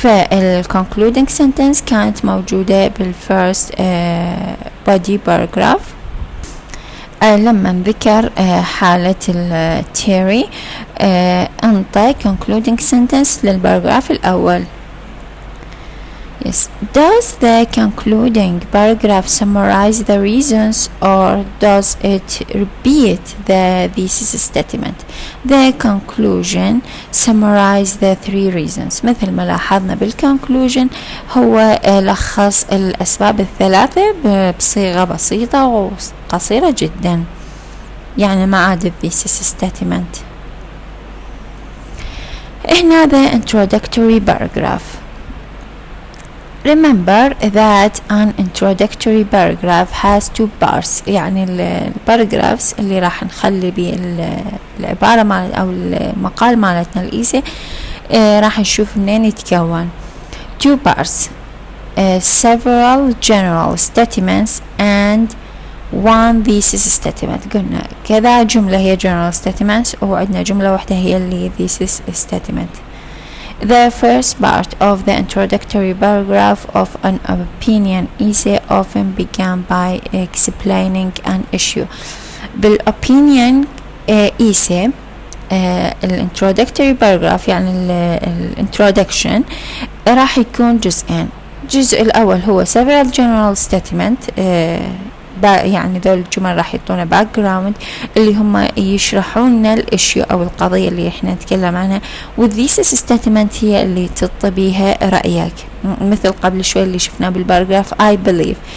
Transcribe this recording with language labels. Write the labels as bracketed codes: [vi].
[ar] فالconcluding sentence كانت موجودة بالفirst body paragraph لما ذكر حالة التيري انطى concluding sentence للباراجراف الأول. [en] Yes. Does the concluding paragraph summarize the reasons or does it repeat the thesis statement? The conclusion summarize the three reasons. [ar] مثل ما لاحظنا بالconclusion هو لخص الأسباب الثلاثة بصيغة بسيطة وقصيرة جدا، يعني ما عاد thesis statement. [en] هنا the introductory paragraph. Remember that an introductory paragraph has two parts. [ar] يعني الباراجرافز اللي راح نخلي بيه العبارة مال أو المقال مالتنا الإيسي راح نشوف منين يتكون. [en] Two parts, several general statements and one thesis statement. [ar] قلنا كذا جملة هي general statements وعندنا جملة واحدة هي اللي thesis statement. [en] The first part of the introductory paragraph of an opinion essay often began by explaining an issue. [ar] بالopinion essay introductory paragraph يعني introduction راح يكون جزئين. الجزء الأول هو several general statement يعني دول الجمل راح يعطونا background اللي هم يشرحون لنا الاشياء او القضية اللي احنا نتكلم عنها، والthesis statement هي اللي تعطي بيها رأيك، مثل قبل شوي اللي شفناه بالباراجراف [en] I believe.